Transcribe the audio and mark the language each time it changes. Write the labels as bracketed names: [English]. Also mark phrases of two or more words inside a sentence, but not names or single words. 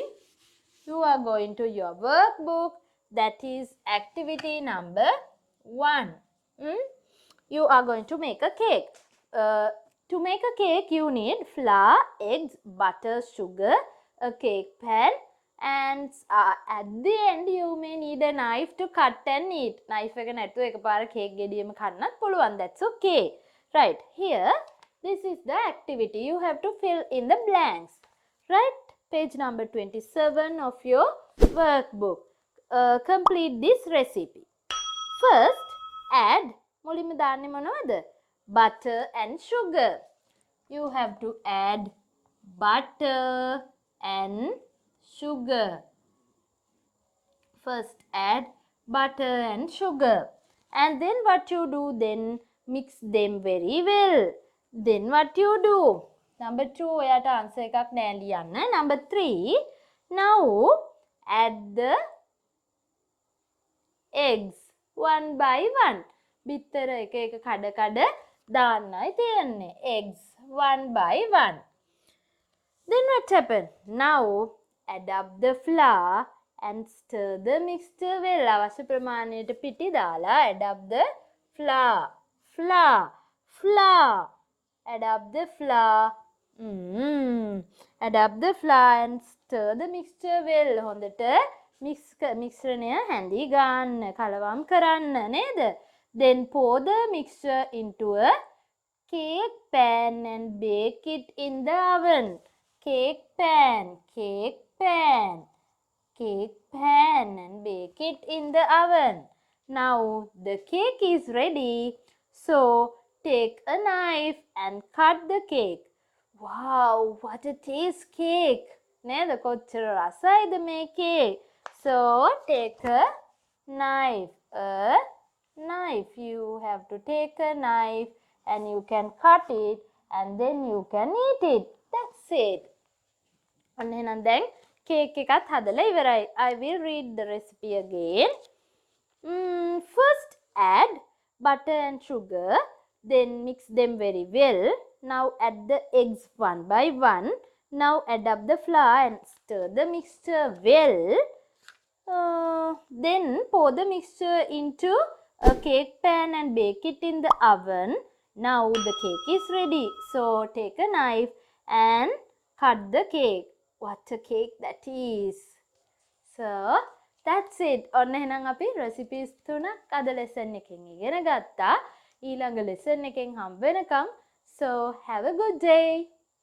[English] You are going to your workbook. That is activity number 1. You are going to make a cake. To make a cake, you need flour, eggs, butter, sugar, a cake pan, and at the end you may need a knife to cut and eat. [Sinhala] Knife එක නැතුව එකපාර cake ගෙඩියම කන්නත් පුළුවන්. [English] That's okay. Right. Here, this is the activity. You have to fill in the blanks. Right? Page number 27 of your workbook. Complete this recipe. First, add [Sinhala] මුලින්ම දාන්නේ මොනවද? [English] Butter and sugar. You have to add butter and sugar. First add butter and sugar. And then what you do, then mix them very well. Then what you do? Number 2, [Sinhala] ඔයාට answer එකක් නෑ ලියන්න. [English] Number 3, now add the eggs one by one. [Sinhala] බිත්තර එක එක කඩ කඩ දාන්නයි තියන්නේ. [English] Eggs one by one. Then what happened? Now add up the flour and stir the mixture well. [Sinhala] අවශ්‍ය ප්‍රමාණයට පිටි දාලා [English] add up the flour. Flour. Add up the flour. Add up the flour and stir the mixture well. [Sinhala] හොඳට මිශ්‍රණය හැඳි ගන්න. කලවම් කරන්න නේද? [English] Then pour the mixture into a cake pan and bake it in the oven. Cake pan and bake it in the oven. Now the cake is ready. So take a knife and cut the cake. Wow, what a taste cake. [Sinhala] නේද කොච්චර රසයිද මේ cake. [English] So take a knife. You have to take a knife and you can cut it and then you can eat it. That's it. And then [Sinhala] cake එකත් හදලා ඉවරයි. [English] I will read the recipe again. First add butter and sugar, then mix them very well. Now add the eggs one by one. Now add up the flour and stir the mixture well. Then pour the mixture into a cake pan and bake it in the oven. Now the cake is ready. So take a knife and cut the cake. What a cake that is. So that's it. [Sinhala] ඔන්න එහෙනම් අපි recipes 3ක් අද lesson එකෙන් ඉගෙන ගත්තා. ඊළඟ lesson එකෙන් හම්බ වෙනකම්. [English] So have a good day.